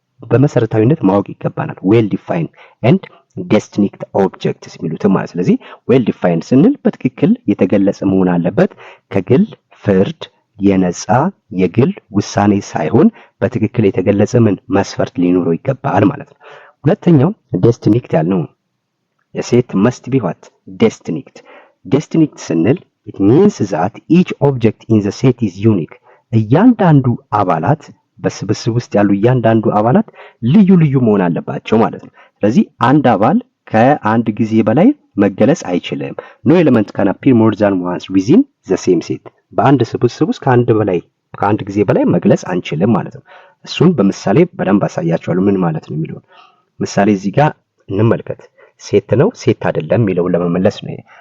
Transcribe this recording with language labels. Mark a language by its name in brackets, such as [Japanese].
[Amharic] በመሰረታዊነት ማወቅ ይገባናል። ዌል ዲፋይንድ ኤንድ distinct objects የሚሉት ማለት። ስለዚህ ዌል ዲፋይንድ ስንል በትክክል የተገለጸ መሆን አለበት። ከግል ፍርድ የነፃ የግል ውሳኔ ሳይሆን በትክክል የተገለጸ መስፈርት ሊኖረው ይገባል ማለት ነው። ሁለተኛው distinct ያልነው የሴት [English] must be what? distinct [Amharic] ስንል [English] it means that each object in the set is unique. [Amharic] እያንዳንዱ አባላት በስብስብ ውስጥ ያሉ እያንዳንዱ አባላት ልዩ መሆን አለባቸው ማለት ነው። ስለዚህ አንድ አባል ከአንድ ጊዜ በላይ መገለጽ አይችልም። [English] no element can appear more than once within the same set. [Amharic] በአንድ ስብስብ ውስጥ ከአንድ ጊዜ በላይ መግለጽ አንችልም ማለት ነው። እሱን በምሳሌ በደንብ አሳያችኋለሁ ምን ማለት ነው የሚለው። ምሳሌ እዚህ ጋር እንመልከት። ሴት ነው ሴት አይደለም የሚለውን ለመመለስ ነው።